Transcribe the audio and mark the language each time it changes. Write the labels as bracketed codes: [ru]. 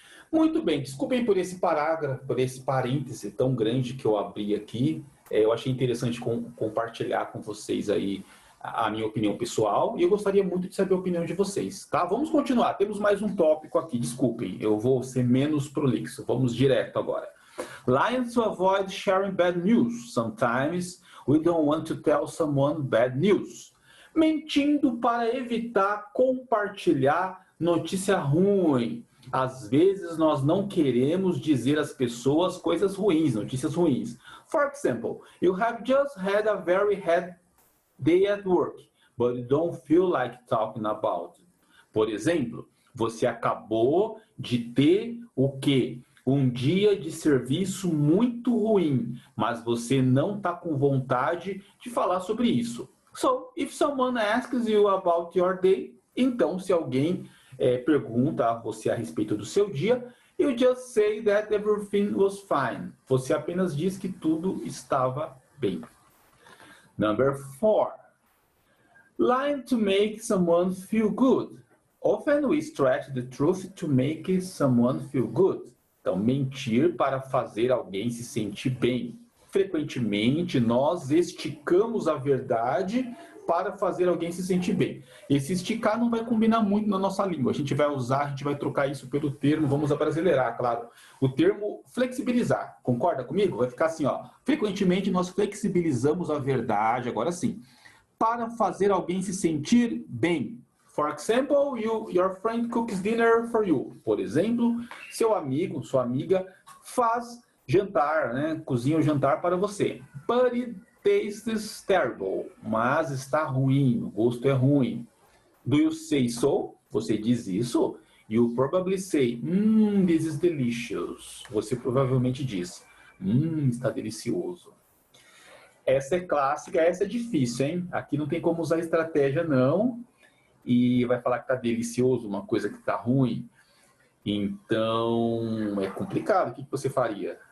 [pt] Muito bem, desculpem por esse parágrafo, por esse parêntese tão grande que eu abri aqui. Eu achei interessante compartilhar com vocês aí a minha opinião pessoal e eu gostaria muito de saber a opinião de vocês, tá? Vamos continuar, temos mais um tópico aqui, desculpem, eu vou ser menos prolixo, vamos direto agora. [en] Lying to avoid sharing bad news. Sometimes we don't want to tell someone bad news. [pt] Mentindo para evitar compartilhar notícia ruim. Às vezes nós não queremos dizer às pessoas coisas ruins, notícias ruins. [en] For example, you have just had a very hard day at work, but you don't feel like talking about it. [pt] Por exemplo, você acabou de ter o quê? Um dia de serviço muito ruim, mas você não está com vontade de falar sobre isso. [en] So, if someone asks you about your day, [pt] então se alguém pergunta a você a respeito do seu dia, [en] you just say that everything was fine. [pt] Você apenas diz que tudo estava bem. [en] Number 4. Lying to make someone feel good. Often we stretch the truth to make someone feel good. [pt] Então, mentir para fazer alguém se sentir bem. Frequentemente, nós esticamos a verdade para fazer alguém se sentir bem. Esse esticar não vai combinar muito na nossa língua. A gente vai usar, a gente vai trocar isso pelo termo, vamos abrasileirar, claro. O termo flexibilizar, concorda comigo? Vai ficar assim, ó. Frequentemente, nós flexibilizamos a verdade, agora sim, para fazer alguém se sentir bem. [en] For example, your friend cooks dinner for you. [pt] Por exemplo, seu amigo, sua amiga faz jantar, né? Cozinha o jantar para você. [en] But it tastes terrible. [pt] Mas está ruim, o gosto é ruim. [en] Do you say so? [pt] Você diz isso? [en] You probably say, this is delicious. [pt] Você provavelmente diz, está delicioso. Essa é clássica, essa é difícil, hein? Aqui não tem como usar estratégia, não. E vai falar que está delicioso, uma coisa que está ruim. Então, é complicado. O que você faria?